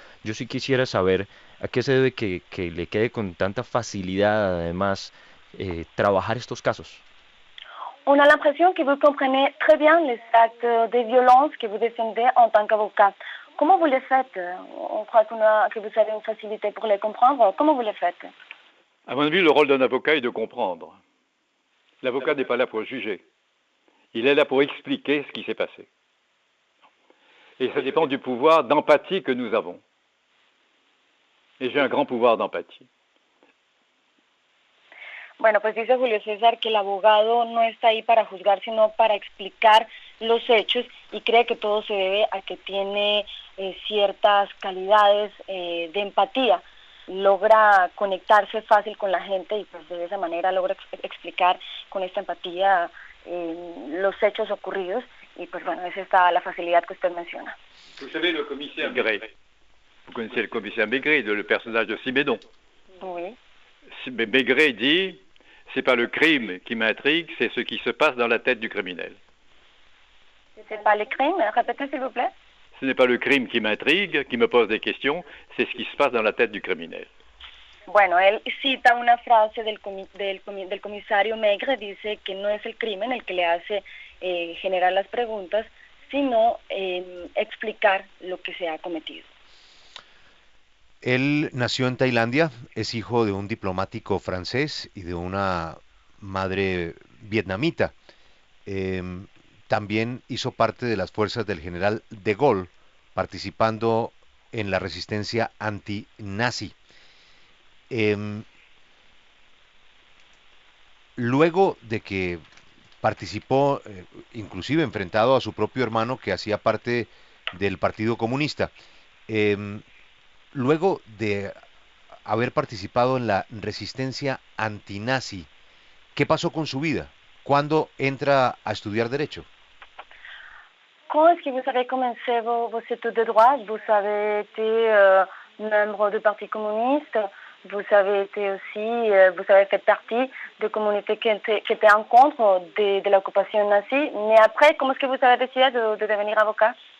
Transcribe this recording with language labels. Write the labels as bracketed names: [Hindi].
[Spanish] Yo sí quisiera saber a qué se debe que le quede con tanta facilidad, además, trabajar estos casos. [French] On a l'impression que vous comprenez très bien les actes de violence que vous défendez en tant qu'avocat. Comment vous les faites? On croit que vous avez une facilité pour les comprendre. Comment vous les faites? À mon avis, le rôle d'un avocat est de comprendre. L'avocat n'est pas là pour juger. Il est là pour expliquer ce qui s'est passé. Et ça dépend du pouvoir d'empathie que nous avons. Et j'ai un grand pouvoir d'empathie. [Spanish] Bueno, pues dice Julio César que el abogado no está ahí para juzgar, sino para explicar los hechos, y cree que todo se debe a que tiene ciertas calidades de empatía. Logra conectarse fácil con la gente y pues de esa manera logra explicar con esta empatía los hechos ocurridos, y pues bueno, esa está la facilidad que usted menciona. [French] Vous savez, le commissaire Maigret. Vous connaissez le commissaire Maigret, le personnage de Siménon. Oui. Maigret dit, c'est pas le crime qui m'intrigue, c'est ce qui se passe dans la tête du criminel. C'est pas le crime, répétez s'il vous plaît. Ce n'est pas le crime qui m'intrigue, qui me pose des questions, c'est ce qui se passe dans la tête du criminel. [Spanish] Bueno, él cita una frase del comisario Maigret, dice que no es el crimen el que le hace generar las preguntas, sino explicar lo que se ha cometido. Él nació en Tailandia, es hijo de un diplomático francés y de una madre vietnamita. También hizo parte de las fuerzas del general de Gaulle, participando en la resistencia anti-nazi. Luego de que participó, inclusive enfrentado a su propio hermano que hacía parte del Partido Comunista, luego de haber participado en la resistencia antinazi, ¿qué pasó con su vida? ¿Cuándo entra a estudiar Derecho? [French] Quand est-ce que vous avez commencé vos études de droit? Vous avez été membre du Parti communiste, vous avez été aussi, vous avez fait partie de communautés qui étaient en contre de l'occupation nazie. Mais après, comment est-ce que vous avez décidé de devenir avocat?